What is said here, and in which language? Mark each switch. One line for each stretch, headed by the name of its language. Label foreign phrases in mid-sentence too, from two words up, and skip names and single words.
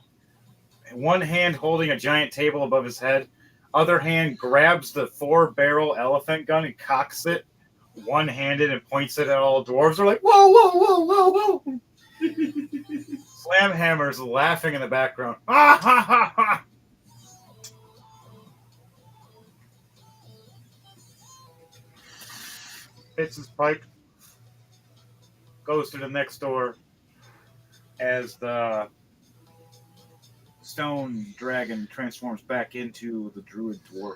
English: One hand holding a giant table above his head, other hand grabs the 4-barrel elephant gun and cocks it, one-handed, and points it at all the dwarves. They're like, whoa, whoa, whoa, whoa, whoa! Slamhammer's laughing in the background. Ah, ha, ha, ha. Hits his pipe. Goes to the next door as the stone dragon transforms back into the druid dwarf.